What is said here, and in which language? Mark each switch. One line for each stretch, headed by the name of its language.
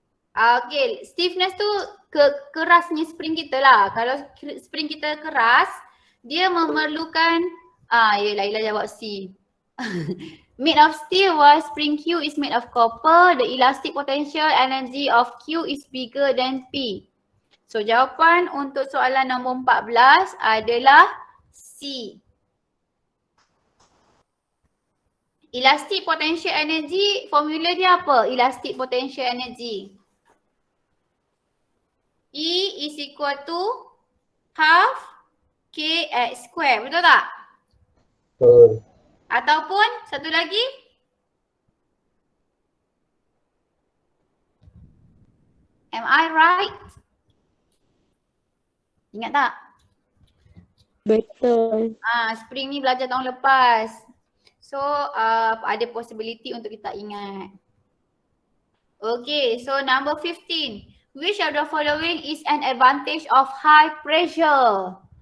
Malay: Okay, stiffness tu kerasnya spring kita lah. Kalau spring kita keras, dia memerlukan, Laila jawab C.
English: Made of steel while spring Q is made of copper, the elastic potential energy of Q is bigger than P.
Malay: So jawapan untuk soalan nombor 14 adalah C.
English: Elastic potential energy, formula
Malay: dia apa?
English: Elastic potential energy. E is equal to half Kx square.
Malay: Betul tak? Betul. Ataupun satu lagi.
English: Am I right?
Malay: Ingat tak? Betul. Spring ni belajar tahun lepas. So ada possibility untuk kita ingat.
English: Okay, so number 15. Which of the following is an advantage of high pressure?